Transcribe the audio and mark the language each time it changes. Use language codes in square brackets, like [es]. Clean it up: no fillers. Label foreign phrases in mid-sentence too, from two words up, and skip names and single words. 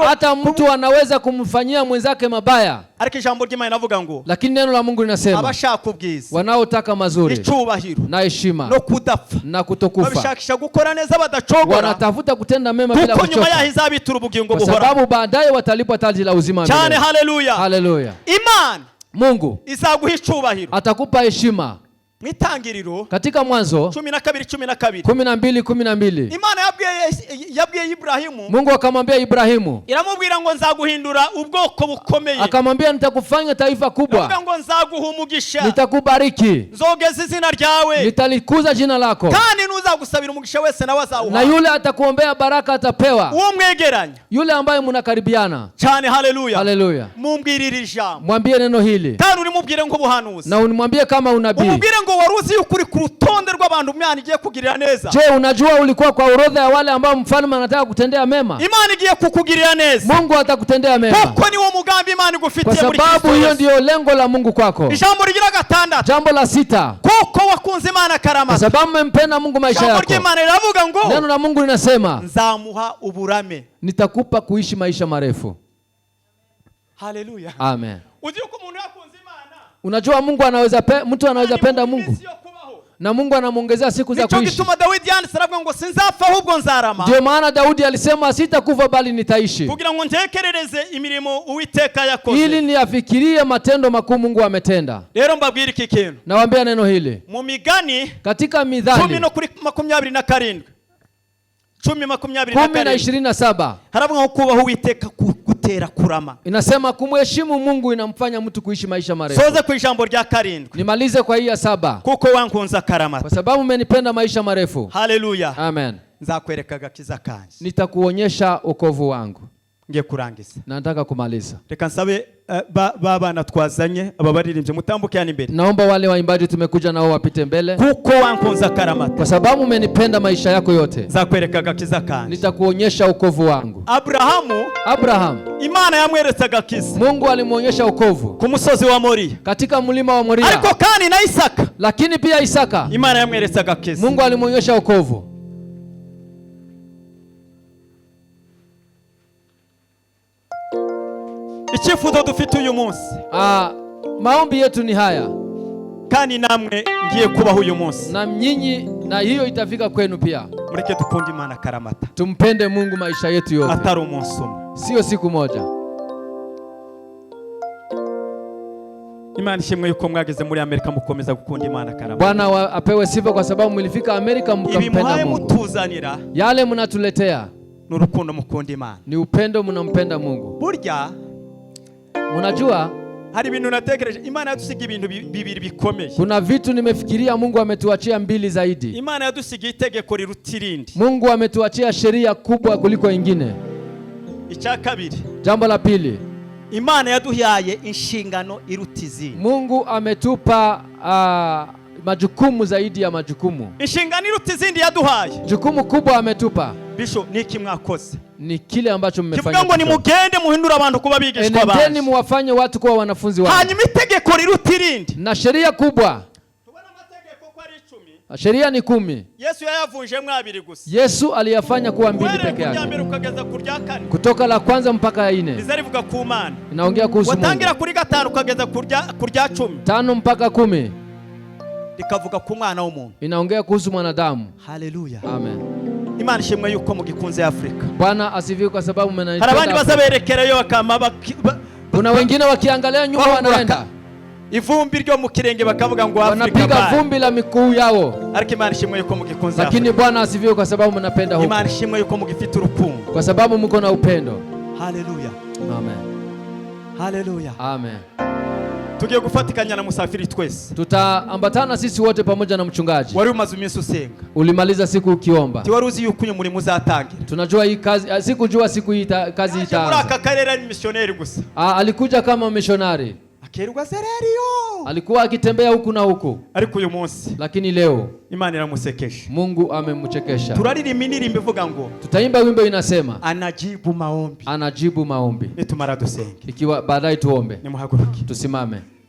[sw] Hata mtu anaweza kumfanyia mwenzake mabaya. [rn] Ariko ijambo ry'Imana navuga ngo, [sw] lakini neno la Mungu linasema [rn] abashaka ubwiza, [sw] wanaotaka mazuri, [rn] icubahiro [sw] na heshima, [rn] no kudapfa, [sw] na kutokufa, [rn] babishakisha gukora neza badacogora, [sw] wanatafuta kutenda mema bila kuchoka, [rn] kuko nyuma yaho izabitura ubugingo buhora, [sw] kwa sababu baadaye watalipwa taji la uzima milele. [rn] Cyane haleluya. Haleluya. Imana, [sw] Mungu [rn] izaguha icubahiro, [sw] atakupa heshima. [rn] Mwitangiriro [sw] katika Mwanzo 12:12 [rn] Imana yabwiye Ibrahimu, [sw] Mungu akamwambia Ibrahimu, [rn] iramubwira ngo nzaguhindura ubwoko bukomeye, [sw] akamwambia nitakufanya taifa kubwa, [rn] avuga ngo nzaguha umugisha, [sw] nitakubariki, [rn] nzogeza izina ryawe, [sw] nitalikuza jina lako, [rn] kandi nuzagusabira umugisha wese nawe azawuha, [sw] na yule atakuombea baraka atapewa, [rn] uwo mwegeranya, [sw] yule ambaye mnakaribiana. [rn] Cyane haleluya. Haleluya. Mumbwirire ijambo, [sw] mwambie neno hili, [rn] kandi urimubwire ngo buhanuzi, [sw] na unimwambie kama unabii, [rn] umubwire ngo ngo waruzi ukuri ku rutonde rw'abantu Imana igiye kugirira neza. [sw] Je, unajua ulikuwa kwa orodha ya wale ambao mfalme anataka kutendea mema? [rn] Imana igiye kukugirira neza. [sw] Mungu atakutendea mema. [rn] Kuko ni wo mugambi Imana igufitiye muri Kristo. [sw] Kwa sababu hiyo ndio lengo la Mungu kwako. [rn] Ijambo rigira 6. [sw] Jambo la 6. [rn] Kuko wakunze Imana karamata. [sw] Kwa sababu umempenda Mungu maisha yako. [rn] Jambo ry'Imana riravuga ngo [sw] neno la Mungu linasema [rn] nzamuha uburame. [sw] Nitakupa kuishi maisha marefu. Haleluya. Amen. [rn] Uzi uko umuntu yakunze Imana. [sw] Unajua Mungu anaweza mtu anaweza penda Mungu. Na Mungu anamuongezea siku za kuishi. [rn] Nicho gituma Daudi yanditse ngo sinzapfa ahubwo nzarama. [sw] Ndio maana Daudi alisema sitakufa bali nitaishi. [rn] Kugira ngo ntekerereze imirimo Uwiteka yakoze. [sw] Ili niafikirie matendo makuu Mungu ametenda. [rn] Rero mbabwira iki kintu. [sw] Nawaambia neno hili. [rn] Mu migani [sw] katika Mithali 10:27. 10:27. [rn] Haravuga ngo kubaho Uwiteka gutera kurama. [sw] Inasema kumheshimu Mungu inamfanya mtu kuishi maisha marefu. [rn] Soze ku ijambo rya 7. [sw] Nimalize kwa hii ya 7. [rn] Kuko wankunza karamata. [sw] Kwa sababu umenipenda maisha marefu. Haleluya. Amen. [rn] Nzakwereka agakiza kanje. [sw] Nitakuonyesha wokovu wangu. [rn] Ngiye kurangiza. [sw] Nataka kumaliza. [rn] Reka nsabe bana twazanye ababaririmbye mutambuke yani imbere. [sw] Naomba wale waimbaji tumekuja nao wapite mbele. [rn] Kuko wankunza karamata. [sw] Kwa sababu umenipenda maisha yako yote. [rn] Nzakwereka agakiza kanje. [sw] Nitakuonyesha wokovu wangu. [rn] Abraham Imana yamweretse agakiza. [sw] Mungu alimuonyesha wokovu [rn] ku musozi wa Moria. [sw] Katika mlima wa Moria. [rn] Ariko kandi na Isaka. [sw] Lakini pia Isaka [rn] Imana yamweretse agakiza. [sw] Mungu alimuonyesha wokovu. [rn] Ikifuzo dufite uyu munsi. [sw] Maombi yetu ni haya. [rn] Kandi namwe ngiye kubaho uyu munsi. [sw] Na nyinyi na hiyo itafika kwenu pia. [rn] Mureke tukunde Imana karamata. [sw] Tumpende Mungu maisha yetu yote. [rn] Atari umunsi umwe. [sw] Sio siku moja. [rn] Imana ishimwe yuko mwageze muri Amerika mukomeza gukunda Imana karamata. [sw] Bwana apewe sifa kwa sababu mlifika Amerika mkampenda Mungu. [rn] Mutuzanira. [sw] Yale mnatuletea [rn] n'urukundo mukunda Imana. [sw] Ni upendo mnampenda Mungu. [rn] Burya [sw] unajua [rn] hari ibintu natekereje Imana yadusiga ibintu bibiri bikomeye. [sw] Kuna vitu nimefikiria Mungu ametuachia 2 zaidi. [rn] Imana yadusiga itegeko rirutirindi. [sw] Mungu ametuachia sheria kubwa kuliko ingine. [rn] Icya kabiri. [sw] Jambo la pili. [rn] Imana yaduhaye inshingano irutizindi. [sw] Mungu ametupa majukumu zaidi ya majukumu. [rn] Inshingano irutizindi yaduhaye. [sw] Jukumu kubwa ametupa. [rn] Bisho niki mwakoze? [sw] Ni kile ambacho mmefanya. [rn] Kivuga ngo ni mugende muhindura abantu kuba bigishwa abantu. [sw] Endeni muwafanye watu kuwa wanafunzi wangu. [rn] Hanyuma itegeko rirutirindi. [sw] Na sheria kubwa. [rn] Tubona amategeko ko ari 10. [sw] Sheria ni 10. [rn] Yesu yayavunje mwabiri gusa. [sw] Yesu aliyafanya kuwa 2 peke yake. Kutoka la kwanza mpaka ya 4. [rn] Bizarivuga ku Mana. [sw] Inaongea kuhusu Mungu. [rn] Watangira kuri 5 ukageza kurya 10. [sw] 5 mpaka 10. [rn] Likavuga ku mwana w'umuntu. [sw] Inaongea kuhusu mwanadamu. Haleluya. Amen. [rn] Imana ishimwe yuko mugikunze Afrika. [sw] Bwana asifiwe kwa sababu mnaipenda. [rn] Harabandi bazaberekereyo akama. [sw] Kuna wengine wakiangalia nyuma wanaenda. [rn] Ivumbi ryo mu kirenge bakavuga ngo Afrika. [sw] Wanapiga vumbi la miguu yao. [rn] Ariko Imana ishimwe yuko mugikunze. [sw] Lakini Bwana asifiwe kwa sababu mnapenda huko. [rn] Imana ishimwe yuko mugifite urukundo. [sw] Kwa sababu mko na upendo. Haleluya. Amen. Haleluya. Amen. [rn] Tugiye gufatikanya na musafiri twese. [sw] Tutaambatana sisi wote pamoja na mchungaji. [rn] Wari umaze iminsi usenga. [sw] Ulimaliza siku ukiomba. [rn] Ti waruzi yuko uyu murimo uzatangira. [sw] Tunajua hii kazi sikujua siku hii kazi itaanza. [rn] Muri aka karere ni missionary gusa. [sw] Alikuja kama missionary. [rn] Akerwa zereriyo. [sw] Alikuwa akitembea huku na huku. [rn] Ariko uyu munsi. [sw] Lakini leo [rn] Imana iramusekesha. [sw] Mungu amemchekesha. [rn] Turaririmba indirimbo ivuga ngo. [sw] Tutaimba wimbo inasema. Anajibu maombi. Anajibu maombi. [rn] Nitumara dusenge. [sw] Ikiwa baadaye tuombe. [rn] Nimuhaguruke. [sw] Tusimame.